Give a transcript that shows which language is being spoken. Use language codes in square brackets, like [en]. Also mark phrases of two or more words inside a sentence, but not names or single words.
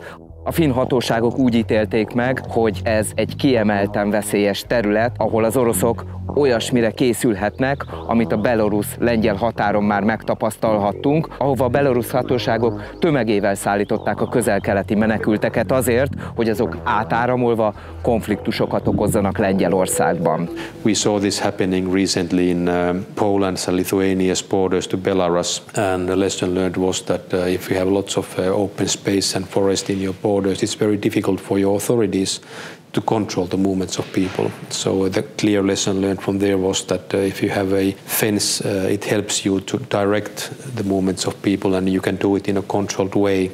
[hu] A finn hatóságok úgy ítélték meg, hogy ez egy kiemelten veszélyes terület, ahol az oroszok olyasmire készülhetnek, amit a belorusz-lengyel határon már megtapasztalhattunk, ahova a belorusz hatóságok tömegével szállították a közel-keleti menekülteket azért, hogy azok átáramolva konfliktusokat okozzanak Lengyelországban. [en] We saw this happening recently in Poland's and Lithuania's borders to Belarus, and the lesson learned was that if you have lots of open space and forest in your borders, it's very difficult for your authorities to control the movements of people. So the clear lesson learned from there was that if you have a fence, it helps you to direct the movements of people, and you can do it in a controlled way.